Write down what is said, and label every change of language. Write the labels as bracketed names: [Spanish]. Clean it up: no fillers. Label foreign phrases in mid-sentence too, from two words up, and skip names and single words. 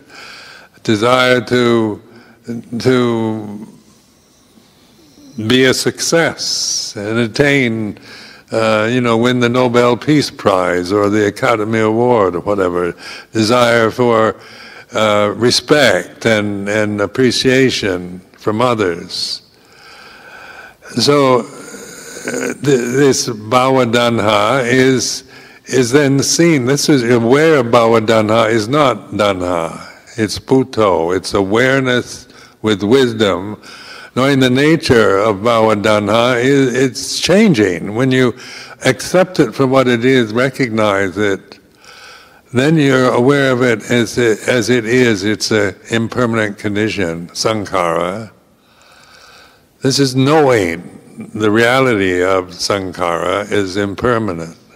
[English] Desire to be a success and attain win the Nobel Peace Prize or the Academy Award or whatever. Desire for respect and appreciation from others. So this [Pali] bhava-tanha [English] is then seen. This is aware of [Pali] bhava-tanha [English] is not tanha. It's bhutto. It's awareness with wisdom. Knowing the nature of [Pali] bhava-tanha, [English] it's changing. When you accept it for what it is, recognize it, then you're aware of it as it is. It's an impermanent condition, sankhara. This is knowing the reality of sankhara is impermanent.